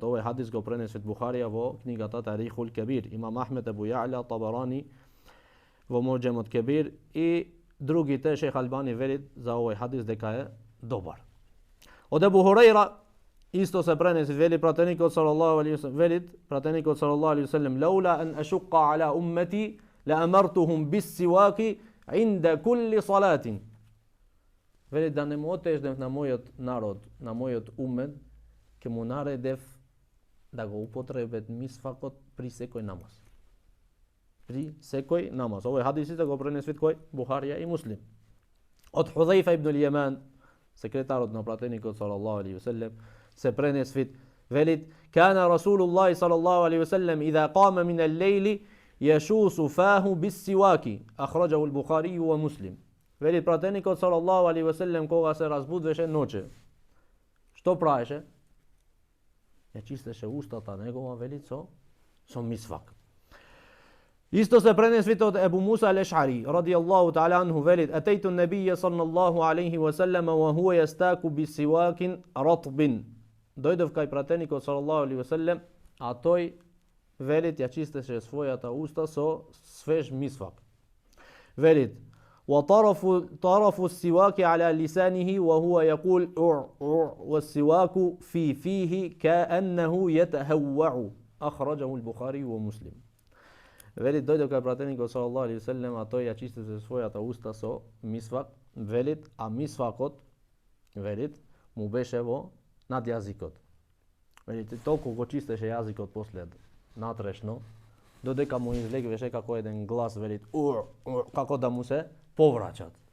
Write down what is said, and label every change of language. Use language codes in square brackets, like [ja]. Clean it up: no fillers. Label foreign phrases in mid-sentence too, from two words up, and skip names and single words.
[mk] Овој хадис го пренесе Бухарија во книгата Тарихул Кебир, Имам Ахмед Абу Ја'ла Табарани во Муџемот Кебир и другите. Шех Албани велит за овој хадис дека е добар. Од Абу Хурайра исто се пренесе, вели пратеникот [ar] صلى الله عليه وسلم, [mk] велит пратеникот [ar] صلى الله عليه وسلم: "لولا أن أشق على أمتي لأمرتهم بالسواك عند كل صلاة." [mk] Вели да не му отеждев на мојот народ, на мојот умет, ќе му наредев да го употребет мисвакот при секој намаз. При секој намаз. Овој хадисите го пренесвит кој? Бухарија и Муслим. Од Худзаифа ибн Јеман, секретарот на пратеникот [ar] صلى الله عليه وسلم, [mk] се пренесвит, велит: [ar] "كان رسول الله صلى الله عليه وسلم إذا قام من الليل يشوص فاه بالسواك." أخرجه البخاري ومسلم. [mk] Вели пратеникот [ar] صلى الله عليه وسلم [mk] кога се разбудвеше ноќе, што правеше? Ја чистеше устата негова, вели со мисвак. Исто се пренесвит од Ебу Муса ал-Еш'ари [ar] رضي الله تعالى عنه, велит: "أتيت النبي صلى الله عليه وسلم وهو يستاك بسواك رطب." [mk] Дојдов кај пратеникот [ar] صلى الله عليه وسلم, [mk] а тој, велит, ја чистеше својата уста со свеж мисвак. Велит: [ar] وطرف السواك على لسانه وهو يقول والسواك في فيه كأنه يتهوع. أخرجه البخاري ومسلم. [mk] Велит дојде кај пратеникот [ar] صلى الله عليه وسلم, [mk] а тој ја чистеше својата уста со мисвак, велит, а мисвакот, велит, му беше во над јазикот. Велите, толку го чистеше јазикот после натрешно, додека му излегвеше како еден глас, велит, како да му се повраќат.